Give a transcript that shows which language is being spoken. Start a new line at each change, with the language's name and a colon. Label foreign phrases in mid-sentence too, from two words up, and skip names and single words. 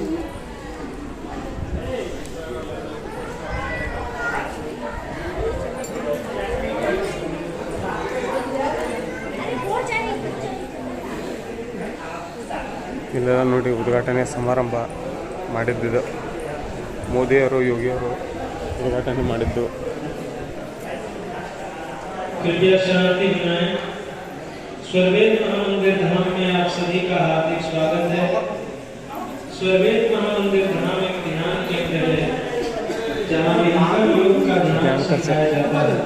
Kannada: ಇಲ್ಲೆಲ್ಲ ನೋಡಿ ಉದ್ಘಾಟನೆ ಸಮಾರಂಭ ಮಾಡಿದ್ದು ಮೋದಿಯವರು ಯೋಗಿಯವರು ಉದ್ಘಾಟನೆ ಮಾಡಿದ್ದು.
Hindi: कृपया शांति बनाएं। स्वर्वेद महामंदिर धाम में आप सभी का हार्दिक स्वागत है। स्वर्वेद महामंदिर धाम एक ध्यान केंद्र है जहाँ विधान योग का ध्यान सिखाया जाता है।